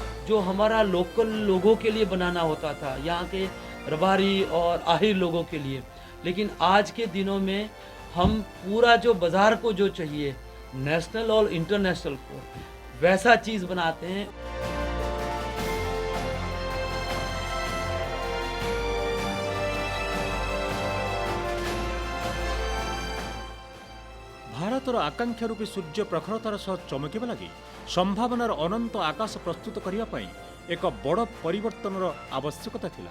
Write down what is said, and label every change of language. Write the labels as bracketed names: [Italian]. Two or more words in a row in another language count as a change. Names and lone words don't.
[Hindi] जो हमारा लोकल लोगों के लिए बनाना होता था, यहाँ के रबारी और आहिर लोगों के लिए, लेकिन आज के दिनों में हम पूरा जो बाज़ार को जो चाहिए नेशनल और इंटरनेशनल को वैसा चीज़ बनाते हैं। [Odia] ଭାରତର ଆକାଂକ୍ଷା ରୂପୀ ସୂର୍ଯ୍ୟ ପ୍ରଖରତାର ସହ ଚମକିବା ଲାଗି ସମ୍ଭାବନାର ଅନନ୍ତ ଆକାଶ ପ୍ରସ୍ତୁତ କରିବା ପାଇଁ ଏକ ବଡ଼ ପରିବର୍ତ୍ତନର ଆବଶ୍ୟକତା ଥିଲା।